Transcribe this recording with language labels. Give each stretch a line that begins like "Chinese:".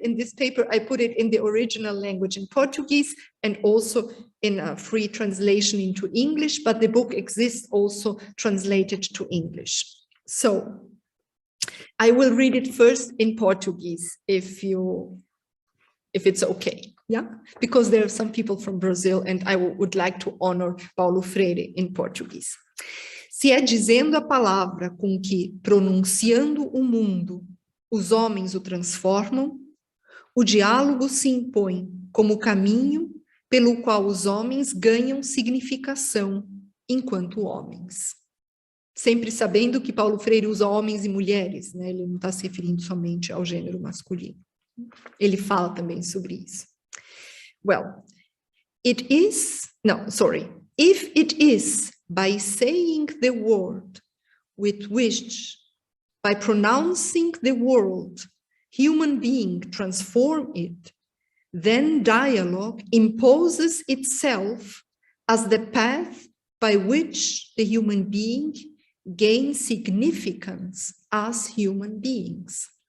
English: In this paper, I put it in the original language in Portuguese and also in a free translation into English, but the book exists also translated to English. So I will read it first in Portuguese, if it's okay. Yeah, because there are some people from Brazil and I would like to honor Paulo Freire in Português.
Portuguese: Se é dizendo a palavra com que, pronunciando o mundo, os homens o transformam, o diálogo se impõe como caminho pelo qual os homens ganham significação enquanto homens. Sempre sabendo que Paulo Freire usa homens e mulheres, né? Ele não está se referindo somente ao gênero masculino. Ele fala também sobre isso.
English: Well, if it is by saying the word with which, by pronouncing the word, human being transform it, then dialogue imposes itself as the path by which the human being gains significance as human beings.